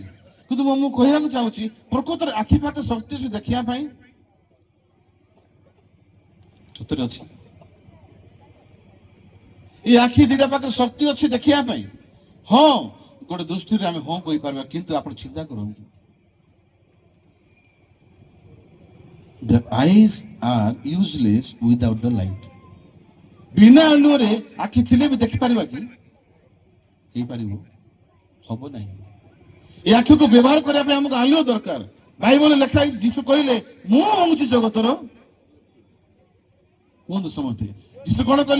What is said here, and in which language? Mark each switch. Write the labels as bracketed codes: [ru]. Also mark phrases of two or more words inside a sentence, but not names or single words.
[or] କିନ୍ତୁ ମୁଁ କହିବାକୁ ଚାହୁଁଛି, ପ୍ରକୃତରେ ଆଖି ପାଖରେ ଶକ୍ତି ଅଛି ଦେଖିବା ପାଇଁ? ସତରେ ଅଛି? ଏ ଆଖି ଦିଟା ପାଖରେ ଶକ୍ତି ଅଛି ଦେଖିବା ପାଇଁ? ହଁ, ଗୋଟେ ଦୃଷ୍ଟିରେ ଆମେ ହଁ କହିପାରିବା। କିନ୍ତୁ ଆପଣ ଚିନ୍ତା କରନ୍ତୁ, [en] the eyes are useless without the light. [or] ବିନା ଆଲୁଅରେ ଆଖି ଥିଲେ ବି ଦେଖିପାରିବା କି? ହେଇପାରିବ? ହବ ନାହିଁ। ଏ ଆଖିକୁ ବ୍ୟବହାର କରିବା ପାଇଁ ଆମକୁ ଆଲୁଅ ଦରକାର। ବାଇବଲରେ ଲେଖା ହେଇଛି, ଯୀଶୁ କହିଲେ ମୁଁ ହଉଛି ଜଗତର। କୁହନ୍ତୁ ସମସ୍ତେ, ଯୀଶୁ କଣ କହିଲେ?